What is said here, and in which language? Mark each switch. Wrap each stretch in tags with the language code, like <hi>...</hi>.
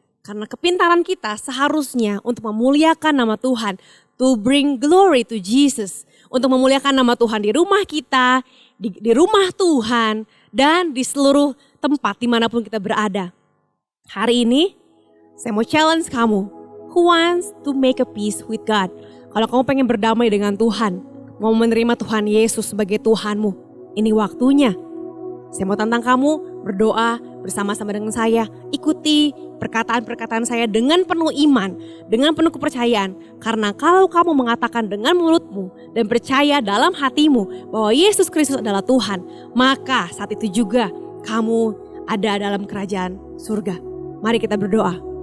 <id>Karena kepintaran kita seharusnya untuk memuliakan nama Tuhan,</id> <en>to bring glory to Jesus,</en> <id>untuk memuliakan nama Tuhan di rumah kita, di rumah Tuhan, dan di seluruh tempat dimanapun kita berada. Hari ini saya mau challenge kamu</id> <en>who wants to make a peace with God.</en> <id>Kalau kamu pengen berdamai dengan Tuhan, mau menerima Tuhan Yesus sebagai Tuhanmu, ini waktunya. Saya mau tantang kamu berdoa bersama-sama dengan saya. Ikuti perkataan-perkataan saya dengan penuh iman, dengan penuh kepercayaan. Karena kalau kamu mengatakan dengan mulutmu dan percaya dalam hatimu bahwa Yesus Kristus adalah Tuhan, maka saat itu juga kamu ada dalam kerajaan surga. Mari kita berdoa.</id>